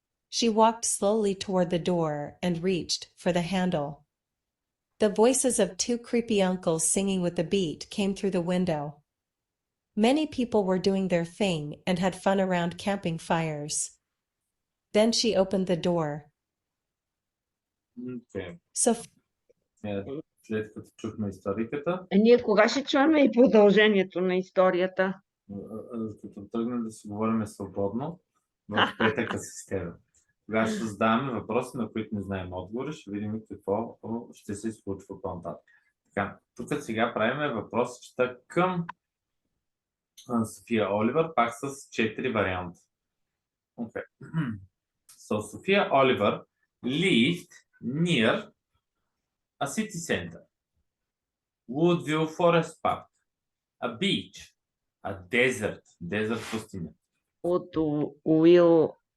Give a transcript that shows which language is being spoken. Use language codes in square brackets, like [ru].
[en] She walked slowly toward the door and reached for the handle. The voices of 2 creepy uncles singing with the beat came through the window. Many people were doing their thing and had fun around camping fires. Then she opened the door. Okay. Sophia [bg] след като чухме историката. Ние кога ще чуваме и продължението на историята? Като тръгнем да си говорим свободно, в петъка с теб. Когато ще задаваме въпроси, на които не знаем отговори, ще видим какво ще се случва по-нататък. Така, тук сега правим въпросчета към София Оливър, пак с 4 варианта. [en] Okay. So, Sophia Oliver lived near a city center, Woodville Forest Park, a beach, a desert [bg] пустиня. От Уил